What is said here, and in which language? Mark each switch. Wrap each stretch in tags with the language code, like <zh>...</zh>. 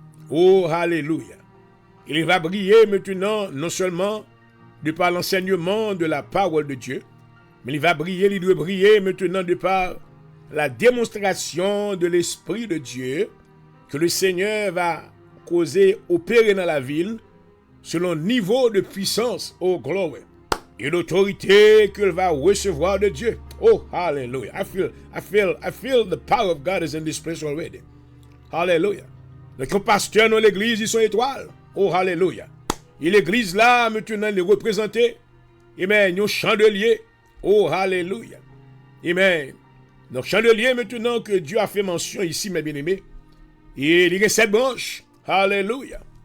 <fr>Oh, alléluia. Il va briller maintenant, non seulement de par l'enseignement de la parole de Dieu, mais il doit briller maintenant de par la démonstration de l'Esprit de Dieu que le Seigneur va causer, opérer dans la ville selon le niveau de puissance, oh gloire, et l'autorité qu'il va recevoir de Dieu. Oh, hallelujah.</fr> <en>I feel the power of God is in this place already. Hallelujah.</en> <fr>Donc, les pasteurs dans l'église, ils sont étoiles. Oh, hallelujah. Et l'église là, maintenant, les représenter. Amen. Ils ont chandelier. Oh, hallelujah. Amen. Donc, chandelier maintenant que Dieu a fait mention ici, mes bien-aimés. Et il y a 7 branches. Alléluia.</fr>